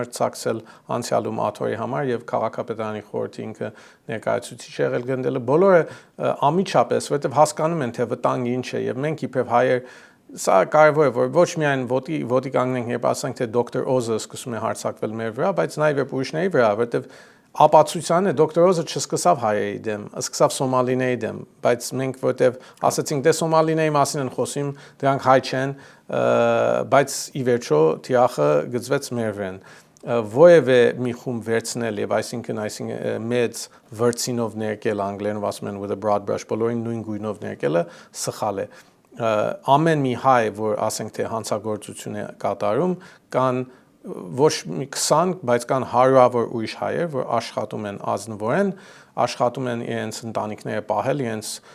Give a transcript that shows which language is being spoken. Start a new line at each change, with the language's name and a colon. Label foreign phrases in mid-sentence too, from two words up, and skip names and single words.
Armenian: մրցակցել անցյալում աթոռի համար եւ քաղաքապետարանի խորհրդի ինքը ներկայացուցիչ եղել Գնդելը, բոլորը ամիջապես, որովհետեւ հասկանում են թե վտանգը ինչ է եւ մենք իբրև հայեր սա կարևոր է, որ ոչ միայն ոտի կանգնենք, երբ ասենք թե դոկտոր Օզը սկսում է հարձակվել մեր վրա, բայց նաև երբ ուրիշների վրա, որովհետև ապացույցանը դոկտոր Օզը չսկսավ հայերի դեմ, սկսավ սոմալիների դեմ, բայց մենք որտեվ ասացինք դե սոմալիների մասին են խոսում, դրանք հայ չեն, բայց ի վերջո թիախը գծվեց մեր վրան։ Որևէ մի խումբ վերցնել եւ այսինքն մեծ վրցինով ներկել անգլերենով ասում են
English: with a broad brush,
Armenian: բոլորին նույն գույնով ներկելը սխալ է։ Ամեն մի հայ, որ ասենք թե հանցագործություն է կատարում, կան ոչ մի 20, բայց կան հարյուրավոր ուրիշ հայեր, որ աշխատում են ազնվորեն, աշխատում են իրենց ընտանիքները պահել, իրենց